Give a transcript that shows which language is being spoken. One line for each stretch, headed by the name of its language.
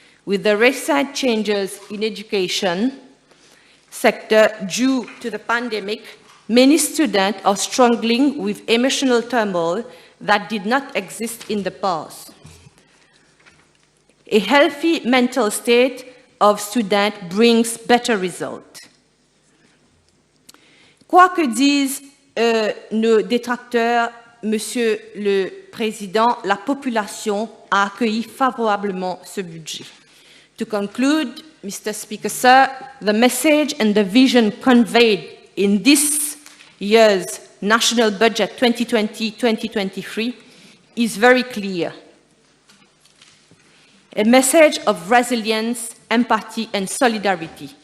English: With the recent changes in education sector due to the pandemic, many students are struggling with emotional turmoil that did not exist in the past. A healthy mental state of students brings better results.
French: Quoi que disent nos détracteurs, Monsieur le Président, la population a accueilli favorablement ce budget.
English: To conclude, Mr. Speaker, sir, the message and the vision conveyed in this year's National Budget 2020-2023 is very clear. A message of resilience, empathy, and solidarity.